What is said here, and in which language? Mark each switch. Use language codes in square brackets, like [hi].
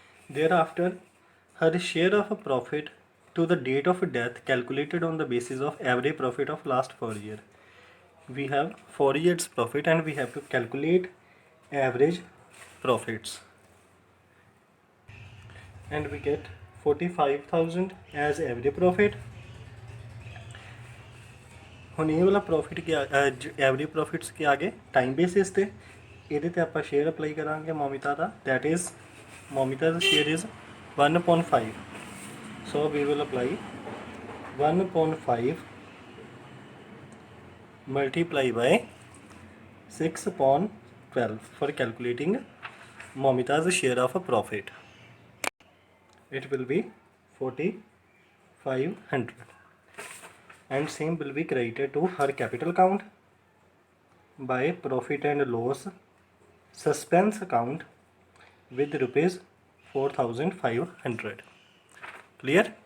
[en] Thereafter, her share of profit to the date of death calculated on the basis of average profit of last 4 years. We have 4 years profit and we have to calculate average profits. And we get 45,000 as average profit. [pa] ਹੁਣ ਇਹ ਵਾਲਾ profit ਕੀ average profits ਕੇ ਆਗੇ time basis ਤੇ ਇਹਦੇ ਤੇ ਆਪਾਂ share apply ਕਰਾਂਗੇ ਮੋਮਿਤਾ ਦਾ, [en] That is Momita's share is 1/5. So we will apply 1/5 multiply by 6/12 for calculating Momita's share of a profit. It will be 4,500, and same will be credited to her capital account by profit and loss suspense account with rupees 4,500. Clear?